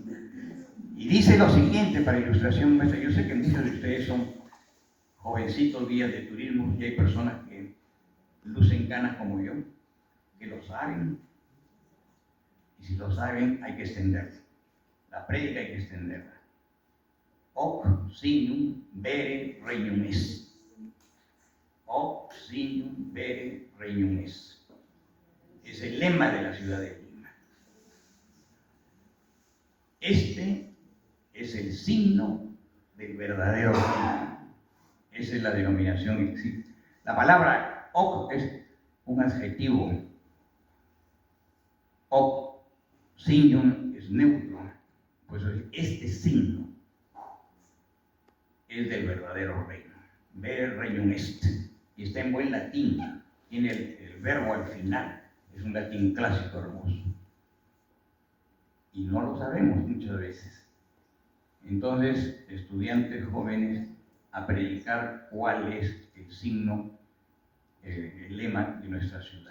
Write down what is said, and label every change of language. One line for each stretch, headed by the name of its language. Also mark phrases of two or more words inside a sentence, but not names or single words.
Spanish: Y dice lo siguiente para ilustración nuestra. Yo sé que muchos de ustedes son jovencitos guías de turismo y hay personas que lucen canas como yo, que lo saben. Y si lo saben, hay que extenderlo. La prédica hay que extenderla.
Latin: Hoc signum vere regnum est. Hoc signum vere regnum est.
Spanish: Es el lema de la ciudad de Lima. Este es el signo del verdadero reino. Esa es la denominación que existe. La palabra hoc es un adjetivo.
Latin: Hoc signum
Spanish: es neutro. Pues este signo es del verdadero reino.
Latin: Ver regnum est.
Spanish: Y está en buen latín. Tiene el verbo al final. Es un latín clásico hermoso. Y no lo sabemos muchas veces. Entonces, estudiantes jóvenes, a predicar cuál es el signo, el lema de nuestra ciudad.